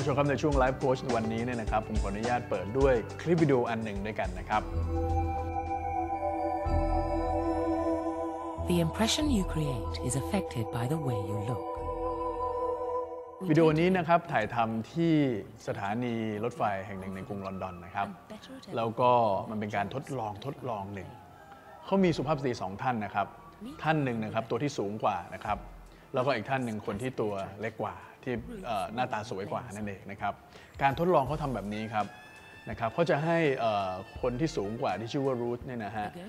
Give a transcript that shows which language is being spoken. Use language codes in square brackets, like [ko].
[th] ในช่วงไลฟ์โค้ชวันนี้เนี่ยนะครับผมขออนุญาตเปิดด้วยคลิปวิดีโออันหนึ่งด้วยกันนะครับ [en] The impression you create is affected by the way you look. [th] วิดีโอนี้นะครับถ่ายทำที่สถานีรถไฟแห่งหนึ่งในกรุงลอนดอนนะครับแล้วก็มันเป็นการทดลองหนึ่งเขามีสุภาพสตรี2ท่านนะครับท่านหนึ่งนะครับตัวที่สูงกว่านะครับแล้วก็อีกท่านหนึ่งคนที่ตัวเล็กกว่าที่หน้าตาสวยกว่านั่นเองนะครับการทดลองเขาทำแบบนี้ครับนะครับเขาจะให้คนที่สูงกว่าที่ชื่อว่ารูทเนี่ยนะฮะ